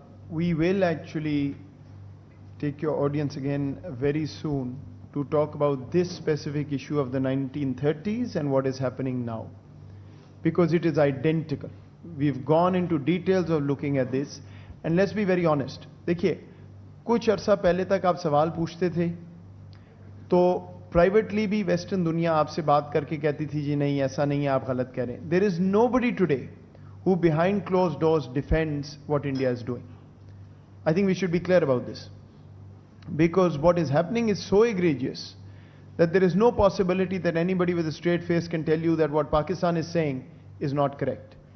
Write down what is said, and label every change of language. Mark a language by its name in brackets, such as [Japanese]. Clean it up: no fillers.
[English] We will actually take your audience again very soon to talk about this specific issue of the 1930s and what is happening now, because it is identical. We've gone into details of looking at this, and let's be very honest. [Hindi] देखिए, कुछ अरसा पहले तक आप सवाल पूछते थे तो प्राइवेटली भी वेस्टर्न दुनिया आपसे बात करके कहती थी जी नहीं ऐसा नहीं है, आप गलत कह रहे हैं. [English] There is nobody today who behind closed doors defends what India is doing. I think we should be clear about this, because what is happening is so egregious that there is no possibility that anybody with a straight face can tell you that what Pakistan is saying is not correct.